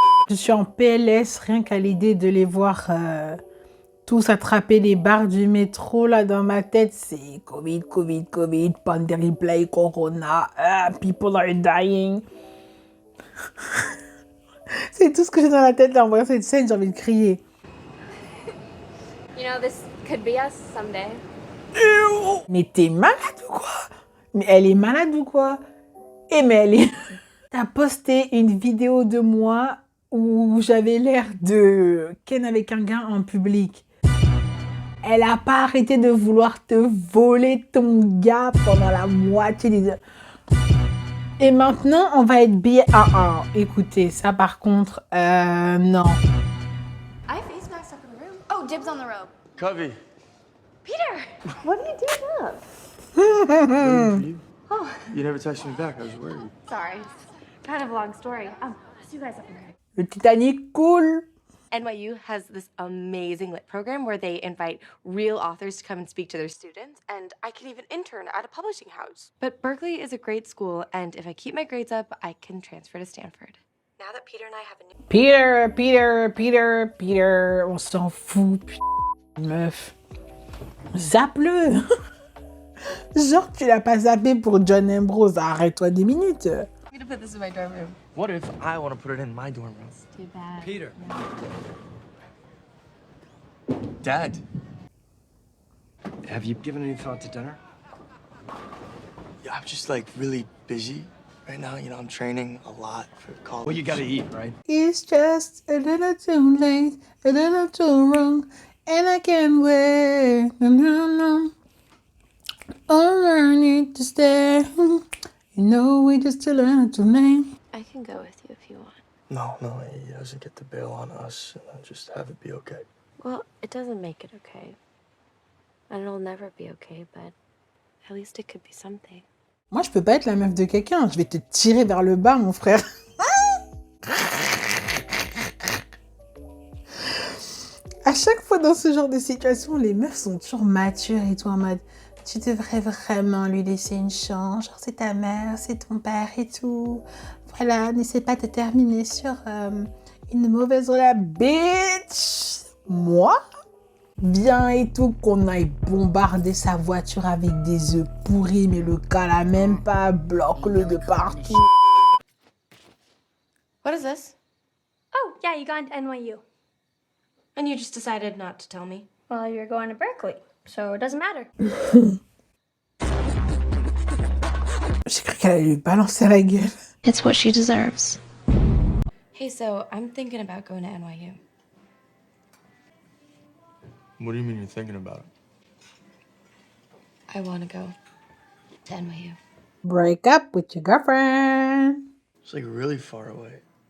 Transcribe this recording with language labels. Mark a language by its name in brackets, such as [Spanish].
[French] Je suis en PLS rien qu'à l'idée de les voir tous attraper les barres du métro là dans ma tête. C'est [English] Covid, pandemic, play, corona, people are dying. [French] C'est tout ce que j'ai dans la tête là en voyant cette scène, j'ai envie de crier. [English] You know, this could be us someday. [French] Mais t'es malade ou quoi? Mais elle est malade ou quoi? Eh mais elle est... T'as posté une vidéo de moi où j'avais l'air de Ken avec un gars en public. Elle a pas arrêté de vouloir te voler ton gars pendant la moitié des heures. Et maintenant, on va être bien... écoutez, ça par contre, non. [English] I have face masks up in the room. Oh, dibs on the robe. Covey. Peter, what are you doing up? Oh. You never texted me back. I was worried. Sorry, kind of a long story. I'll see you guys up in there. [French] Le Titanic, cool. [English] NYU has this amazing lit program where they invite real authors to come and speak to their students, and I can even intern at a publishing house. But Berkeley is a great school, and if I keep my grades up, I can transfer to Stanford. Now that Peter and I have a new... [French] Peter, on s'en fout, meuf. Zappe-le. Genre, tu l'as pas zappé pour John Ambrose, arrête-toi 10 minutes. [English] I'm gonna put this in my dorm room. What if I want to put it in my dorm room? Too bad. Peter. Dad. Have you given any thought to dinner? Yeah, I'm just like really busy right now. You know, I'm training a lot for college. Well, you gotta eat, right? It's just a little too late, a little too wrong, and I can't wait. No. All I need to stay. You know, we just a little too late. I can go with you if you want. No, he doesn't get to bail on us and then just have it be okay. Well, it doesn't make it okay. And it'll never be okay, but at least it could be something. [French] Moi, je peux pas être la meuf de quelqu'un. Je vais te tirer vers le bas, mon frère. À chaque fois dans ce genre de situation, les meufs sont toujours matures et tout en mode tu devrais vraiment lui laisser une chance. Genre, c'est ta mère, c'est ton père et tout. Voilà, n'essaie pas de terminer sur une mauvaise relation. Bitch! Moi? Bien et tout qu'on aille bombarder sa voiture avec des œufs pourris, mais le cas là même pas, bloque-le de partout. [English] What is this? Oh, yeah, you got into NYU. And you just decided not to tell me? Well, you're going to Berkeley, so it doesn't matter. [French] J'ai cru qu'elle allait lui balancer la gueule. [English] It's what she deserves. Hey, so I'm thinking about going to NYU. What do you mean you're thinking about it? I want to go to NYU. Break up with your girlfriend. It's like really far away.